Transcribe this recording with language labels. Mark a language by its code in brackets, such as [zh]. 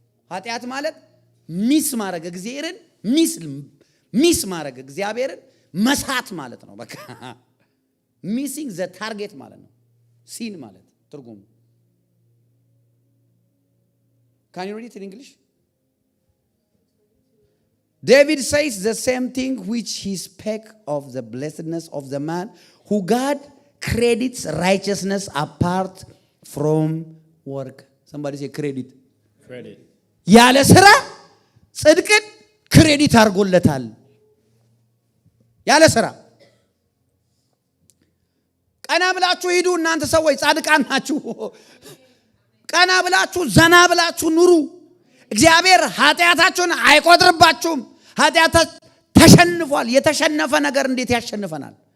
[am] ኃጢአት ማለት ሚስ ማድረግ እግዚአብሔርን ሚስ ማድረግ እግዚአብሔርን መሳት ማለት ነው። በቃ [en] ሚሲንግ ዘ ታርጌት [am] ማለት ነው። ሲን ማለት ትርጉሙ። [en] Can you read it in English? David says the same thing which he spake of the blessedness of the man who God credits righteousness apart from work. Somebody say credit. [am] ያለ ስራ ጽድቅን ክሬዲት አድርጎለታል። ያለ ስራ ቀና ብላችሁ ሂዱ እናንተ ሰዎች ጻድቃን ናችሁ። ቀና ብላችሁ ዘና ብላችሁ ኑሩ። እግዚአብሔር ኃጢአታችሁን አይቆጥርባችሁም። ኃጢአት ተሸንፏል። የተሸነፈ ነገር እንዴት ያሸንፈናል?